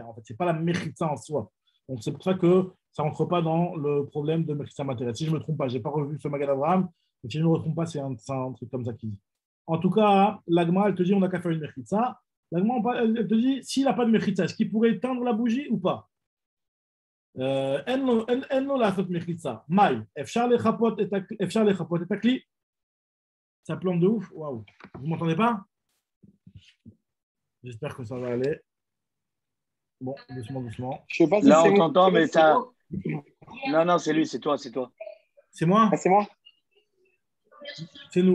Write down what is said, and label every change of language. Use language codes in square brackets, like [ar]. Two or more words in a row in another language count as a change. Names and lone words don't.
[fr] En fait, ce n'est pas la Mechitza en soi. Donc c'est pour ça que ça ne rentre pas dans le problème de Mechitza matérielle. Si je ne me trompe pas, je n'ai pas revu ce Magen Avraham, mais si je ne me trompe pas, c'est un truc comme ça qui dit. En tout cas, l'Agma, elle te dit on n'a qu'à faire une Mechitza. L'Agma, elle te dit s'il n'a pas de Mechitza, est-ce qu'il pourrait éteindre la bougie ou pas? [he] אין לו לעשות מחיצה. מאי, אפשר לחפות את הכלי? [fr] Ça plante de ouf. Waouh. Vous ne m'entendez pas? J'espère que ça va aller. Bon, doucement, doucement. Je sais pas si là, c'est on t'entend, mais ça. Moi. Non, c'est lui, c'est toi. C'est moi? Ah, c'est moi? C'est nous.